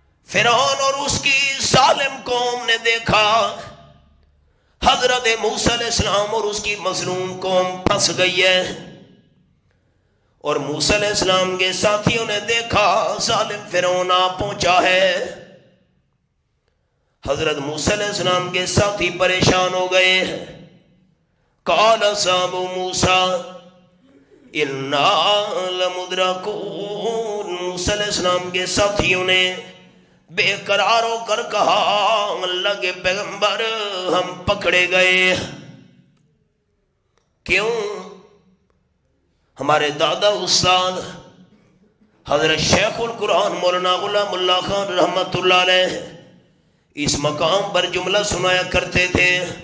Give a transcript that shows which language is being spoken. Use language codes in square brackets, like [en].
[ur] فرعون اور اس کی ظالم قوم نے دیکھا حضرت موسیٰ علیہ السلام اور اس کی مظلوم قوم پھنس گئی ہے، اور موسیٰ علیہ السلام کے ساتھیوں نے دیکھا ظالم فرعون آ پہنچا ہے. حضرت موسیٰ علیہ السلام کے ساتھی پریشان ہو گئے. [ar] قال اصحاب موسیٰ انا لمدرکون. [ur] موسیٰ علیہ السلام کے ساتھیوں نے بے قرار ہو کر کہا اللہ کے پیغمبر ہم پکڑے گئے. کیوں؟ ہمارے دادا استاد حضرت شیخ القرآن مولانا غلام اللہ خان رحمت اللہ علیہ اس مقام پر جملہ سنایا کرتے تھے.